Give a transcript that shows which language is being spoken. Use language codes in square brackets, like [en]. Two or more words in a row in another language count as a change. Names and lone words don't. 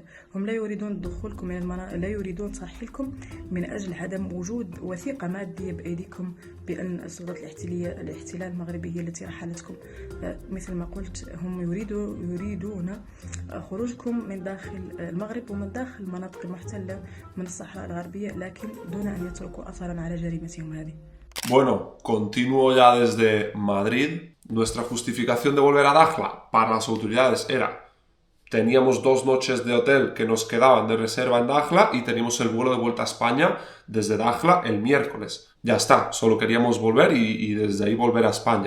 [ar] هم لا يريدون دخولكم من لا يريدون ترحيلكم من أجل عدم وجود وثيقة مادية بأيديكم بأن السلطات الاحتلال المغربي هي التي رحلتكم. مثل ما قلت، هم يريدون خروجكم من داخل المغرب ومن داخل المناطق المحتلة من الصحراء الغربية، لكن دون أن يتركوا أثرا على جريمتهم هذه. [es] Bueno, continúo ya desde Madrid. Nuestra justificación de volver a Dakhla para las autoridades era: teníamos 2 noches de hotel que nos quedaban de reserva en Dakhla y teníamos el vuelo de vuelta a España desde Dakhla el miércoles. Ya está, solo queríamos volver y desde ahí volver a España.